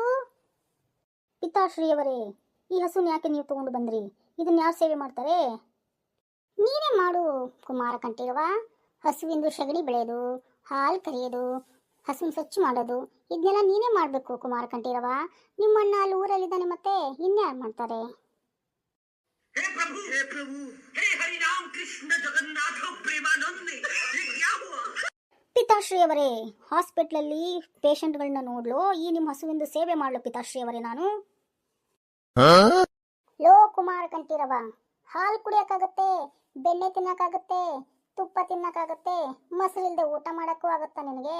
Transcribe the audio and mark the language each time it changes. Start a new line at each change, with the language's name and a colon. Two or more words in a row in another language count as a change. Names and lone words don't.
Kannada: ಪಿತಾಶ್ರೀಯವರೇ, ಈ ಹಸುನ ಯಾಕೆ ನೀವು ತಗೊಂಡು ಬಂದ್ರಿ? ಇದನ್ನ ಯಾರು ಸೇವೆ ಮಾಡ್ತಾರೆ? ನೀನೇ ಮಾಡು ಕುಮಾರ ಕಂಠೀರವ. ಹಸುವಿಂದು ಸಗಣಿ ಬೆಳೆಯೋದು, ಹಾಲು ಕರೆಯೋದು, ಹಸುವಿನ ಸ್ವಚ್ಛ ಮಾಡೋದು, ಇದನ್ನೆಲ್ಲ ನೀನೇ ಮಾಡಬೇಕು ಕುಮಾರ ಕಂಠೀರವ. ನಿಮ್ಮಣ್ಣ ಅಲ್ಲಿ ಊರಲ್ಲಿದ್ದಾನೆ, ಮತ್ತೆ ಇನ್ಯಾರು ಮಾಡ್ತಾರೆ?
Hindi: हे प्रभु, हे हरि राम कृष्ण जगन्नाथ प्रेमानंद, ये क्या हुआ?
Kannada: ಪಿತಾಶ್ರೀಯವರೇ, ಹಾಸ್ಪಿಟ್ಲಲ್ಲಿ ಪೇಷಂಟ್ಗಳನ್ನ ನೋಡ್ಲು ಈ ನಿಮ್ಮ ಹಸುವಿಂದು ಸೇವೆ ಮಾಡ್ಲು ಪಿತಾಶ್ರೀಯವರೇ ನಾನು? ಲೋ ಕುಮಾರ ಕಂಠೀರವ, ಹಾಲು ಕುಡಿಯೋಕ್ಕಾಗತ್ತೆ, ಬೆಣ್ಣೆ ತಿನ್ನಕ್ಕಾಗತ್ತೆ, ತುಪ್ಪ ತಿನ್ನಕ್ಕಾಗತ್ತೆ, ಮೊಸರಿಲ್ದೆ ಊಟ ಮಾಡಕ್ಕೂ ಆಗತ್ತಾ ನಿನಗೆ?